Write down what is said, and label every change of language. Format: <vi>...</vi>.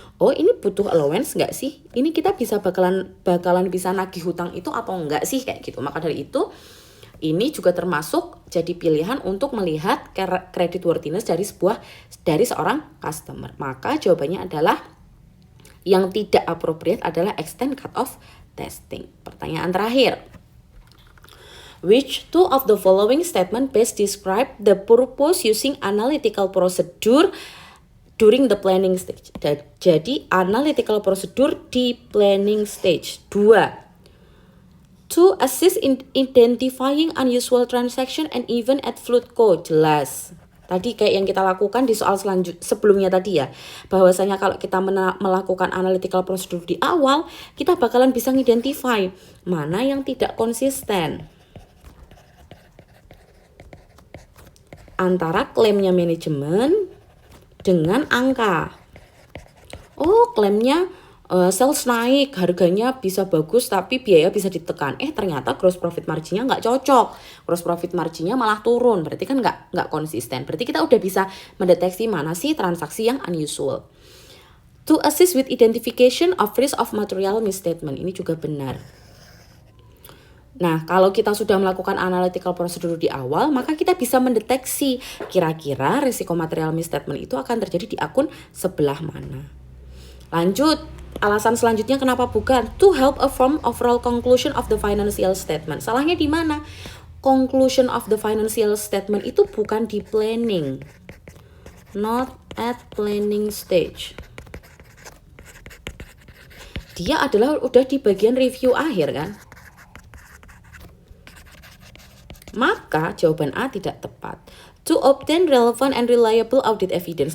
<id>Oh ini butuh allowance nggak sih? Ini kita bisa bakalan bisa nagih hutang itu atau enggak sih kayak gitu. Maka dari itu ini juga termasuk jadi pilihan untuk melihat credit worthiness dari seorang customer. Maka jawabannya adalah yang tidak appropriate adalah</id> <en>extend cut off testing.</en> <id>Pertanyaan terakhir.</id> <en>Which two of the following statement best describe the purpose using analytical procedure during the planning stage?</en> <id>Jadi analytical procedure di planning stage. 2.</id> <en>To assist in identifying unusual transaction and event at Floodco.</en> <id>Jelas. Tadi kayak yang kita lakukan di soal sebelumnya tadi ya, bahwasanya kalau kita melakukan analytical procedure di awal, kita bakalan bisa ngidentify mana yang tidak konsisten antara klaimnya manajemen dengan angka. Oh, klaimnya sales naik, harganya bisa bagus tapi biaya bisa ditekan. Ternyata gross profit marginnya nggak cocok. Gross profit marginnya malah turun. Berarti kan nggak konsisten. Berarti kita udah bisa mendeteksi mana sih transaksi yang unusual.</id> <en>To assist with identification of risk of material misstatement.</en> <id>Ini juga benar. Nah, kalau kita sudah melakukan analytical procedure di awal, maka kita bisa mendeteksi kira-kira risiko material misstatement itu akan terjadi di akun sebelah mana. Lanjut, alasan selanjutnya kenapa bukan?</id> <en>To help a firm overall conclusion of the financial statement.</en> <id>Salahnya di mana? Conclusion of the financial statement itu bukan di planning.</id> <en>Not at planning stage.</en> <id>Dia adalah udah di bagian review akhir kan? Maka jawaban A tidak tepat.</id> <en>To obtain relevant and reliable audit evidence.</en>